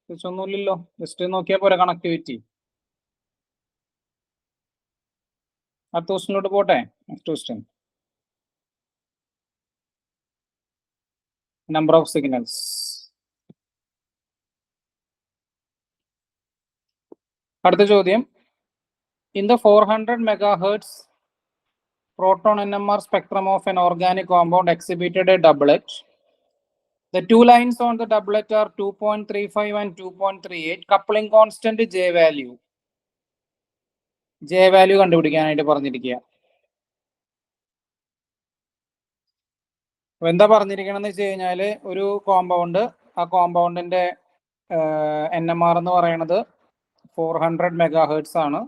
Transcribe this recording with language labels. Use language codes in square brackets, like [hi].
[ml] ഒന്നുമില്ലല്ലോ, ജസ്റ്റ് നോക്കിയാൽ പോരെ കണക്ടിവിറ്റി. അടുത്ത ക്വസ്റ്റനിലോട്ട് പോട്ടെ. [en] Next question, number of signals. [ml] അടുത്ത ചോദ്യം, [en] In the 400 MHz proton NMR spectrum of an organic compound exhibited a doublet. The two lines on the doublet are 2.35 and 2.38. Coupling constant J value. [ml] J value കണ്ടുപിടിക്കാനായിട്ട് പറഞ്ഞിരിക്കുക. എന്താ പറഞ്ഞിരിക്കണമെന്ന് വെച്ച് കഴിഞ്ഞാൽ, ഒരു compound, ആ കോമ്പൗണ്ടിന്റെ NMR എന്ന് പറയുന്നത് 400 MHz ആണ്.